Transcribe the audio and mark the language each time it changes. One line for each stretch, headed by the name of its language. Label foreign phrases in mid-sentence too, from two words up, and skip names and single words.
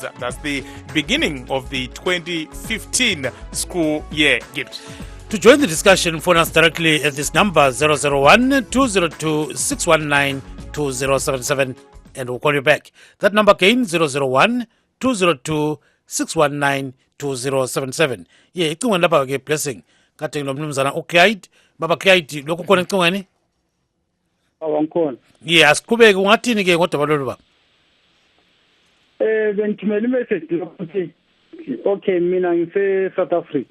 English: That's the beginning of the 2015 school year. Gibbs. To join the discussion, phone us directly at this number 001-202-619-2077 and we'll call you back. That number again 001-202-619-2077. Yeah,
North Ndebele: icingweni lapha ke Blessing. Kade ngilomnumzana uKate, baba Kate, lokho khona icingweni? Awangikhona. Yeah, asiqhubeke ungathini ke ngodaba lolu baba? Bengithumela imessage lokuthi okay mina ngise South Africa.